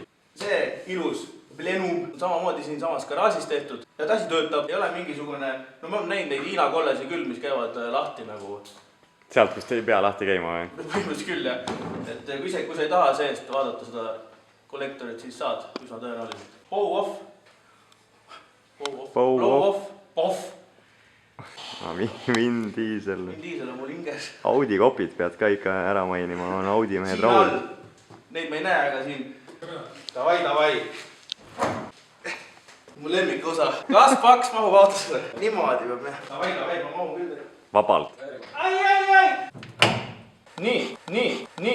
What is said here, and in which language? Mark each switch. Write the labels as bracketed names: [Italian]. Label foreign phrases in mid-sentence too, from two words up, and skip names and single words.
[Estonian] See ilus plenum samamoodi siin samas garaažis tehtud. Ja ta asi töötab, ei ole mingisugune... No ma olen näinud neid Hiina kollesi küll, mis käivad lahti nagu... Sealt, kus ei pea lahti käima või? Põhimõtteliselt küll, jah. Et kui sa ei taha seest vaadata seda kollektorit, siis saad, üsna tõenäoliselt. [English] Bow off. Bow off. Off. [Estonian] Vin Diesel. Vin Diesel on mul hinges. Audi kopid pead ka ikka ära mainima, on Audi mehed siin all. rahul. Neid me ei näe, aga siin. Davai. Mu lemmik osa. Kas paks mahub autosse? Niimoodi peab me. Davai, ma mahun küll. Vabalt. Ai. Nii.